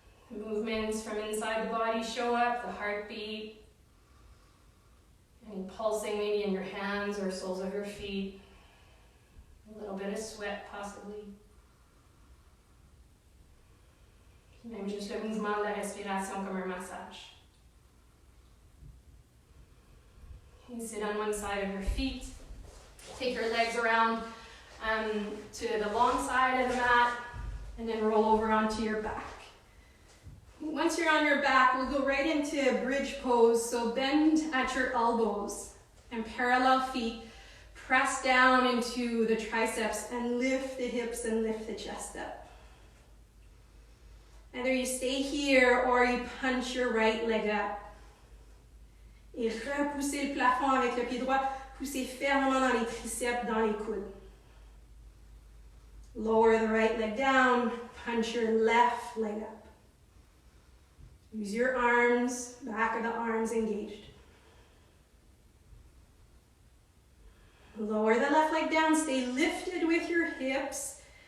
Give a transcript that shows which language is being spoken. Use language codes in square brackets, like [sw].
[en] The movements from inside the body show up, the heartbeat, any pulsing maybe in your hands or soles of your feet, a little bit of sweat possibly. [fr] Même juste le mouvement de la respiration comme un massage. [en] You sit on one side of your feet, take your legs around to the long side of the mat, and then roll over onto your back. Once you're on your back, we'll go right into a bridge pose. So bend at your elbows and parallel feet. Press down into the triceps and lift the hips and lift the chest up. Either you stay here or you punch your right leg up. [fr] Et repoussez le plafond avec le pied droit. Poussez fermement dans les triceps, dans les coudes. [en] Lower the right leg down. Punch your left leg up. Use your arms, back of the arms engaged. Lower the left leg down. Stay lifted with your hips.